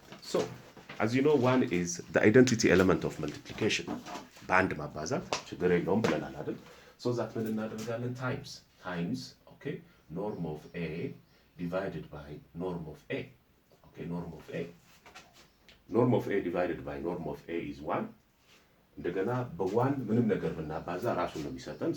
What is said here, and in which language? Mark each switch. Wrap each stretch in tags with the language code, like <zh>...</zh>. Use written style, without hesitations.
<en>So as you know, 1 is the identity element of multiplication.</en> <am>በአንድ ማባዛት ችግር የለውም ብለናል አይደል?</am> <en>So that</en> <am>ምን እናደርጋለን?</am> <en>times okay, norm of A divided by norm of A. Okay, norm of A divided by norm of A is 1.</en> <am>እንደገና በ1 ምንም ነገር ብናባዛ ራሱን ነው የሚሰጠን.</am>